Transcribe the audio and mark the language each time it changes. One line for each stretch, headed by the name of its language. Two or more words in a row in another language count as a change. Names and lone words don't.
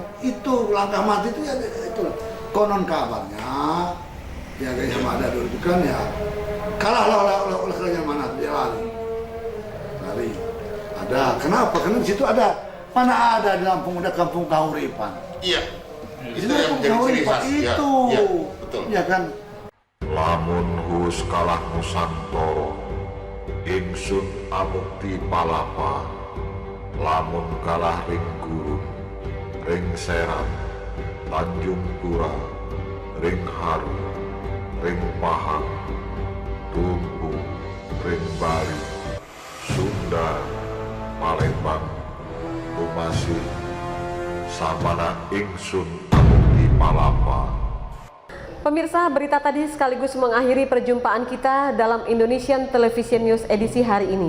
Indonesian: Itu langkah mati itu ya itu. Konon kabarnya ya Gajah Mada dulu itu kan ya Kalah oleh kerajaan mana dia lari. Ada. Kenapa? Karena di situ ada. Mana ada di Lampung ada kampung kahuripan. Iya. Itu yang jadi ciri khas. Itu. Ya, betul. Ya kan.
Kawi: Lamun hus kalah Nusantara, ingsun amukti palapa. Lamun kalah ring gurun, ring Serang, Tanjung Pura, ring Haru, ring Pahang, Tumpu, ring Bali, Sunda, Palembang, Tumasih, samana ingsun amukti palapa.
Indonesian: Pemirsa, berita tadi sekaligus mengakhiri perjumpaan kita dalam Indonesian Television News edisi hari ini.